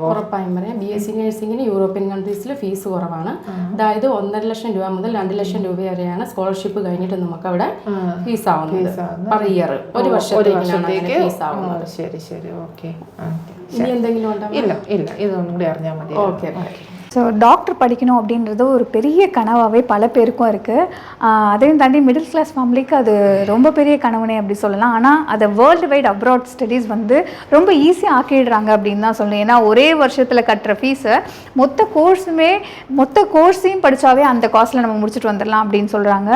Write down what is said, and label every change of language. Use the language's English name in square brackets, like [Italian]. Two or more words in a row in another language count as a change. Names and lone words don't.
[Malayalam] ഉറപ്പായും പറയാം. BSc നഴ്സിംഗിന് [English] European countries [Malayalam] ഫീസ് കുറവാണ്. അതായത് 1.5 ലക്ഷം രൂപ മുതൽ 2 ലക്ഷം രൂപ വരെയാണ് സ്കോളർഷിപ്പ് കഴിഞ്ഞിട്ട് നമുക്ക് അവിടെ ഫീസ് ആവുന്നത്. [English] per year [Malayalam] ഒരു വർഷത്തേക്ക് ഫീസ് ആവുന്നത്. ശരി ശരി, ഓക്കെ. ഇനി എന്തെങ്കിലും ഉണ്ടോ? ഇല്ല ഇല്ല, ഇതൊന്നും കൂടി അറിഞ്ഞാൽ മതി. ഓക്കെ. [Tamil] ஸோ டாக்டர் படிக்கணும் அப்படின்றது ஒரு பெரிய கனவாகவே பல பேருக்கும் இருக்குது. அதையும் தாண்டி [English] middle class family [Tamil] அது ரொம்ப பெரிய கனவுனே அப்படி சொல்லலாம். ஆனால் அதை வேர்ல்டு வைட் அப்ராட் ஸ்டடீஸ் வந்து ரொம்ப ஈஸியாக ஆக்கிடுறாங்க அப்படின்னு தான் சொல்லணும். ஏன்னா ஒரே வருஷத்தில் கட்டுற ஃபீஸை மொத்த கோர்ஸையும் படித்தாவே அந்த காஸ்ட்டில் நம்ம முடிச்சுட்டு வந்துடலாம் அப்படின்னு சொல்கிறாங்க.